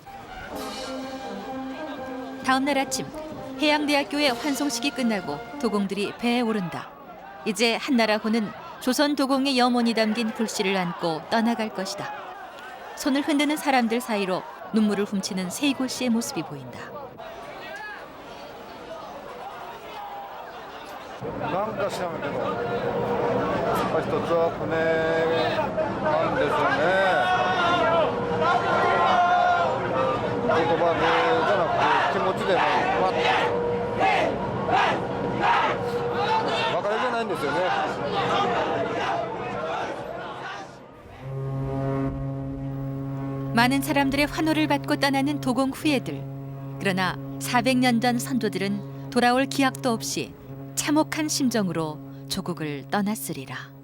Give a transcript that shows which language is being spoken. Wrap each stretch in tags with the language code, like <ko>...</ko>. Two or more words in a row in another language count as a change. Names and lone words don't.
<ko>다음 날 아침 해양대학교의 환송식이 끝나고 도공들이 배에 오른다. 이제 한나라호는 조선 도공의 염원이 담긴 불씨를 안고 떠나갈 것이다. 손을 흔드는 사람들 사이로 눈물을 훔치는 세이고 씨의 모습이 보인다.</ko> <ja>なんか知らんけど、やっぱり一つは船なんですよね。言葉でじゃなくて気持ちでね、別れじゃないんですよね。</ja> <ko>많은 사람들의 환호를 받고 떠나는 도공 후예들. 그러나 400년 전 선조들은 돌아올 기약도 없이 참혹한 심정으로 조국을 떠났으리라.</ko>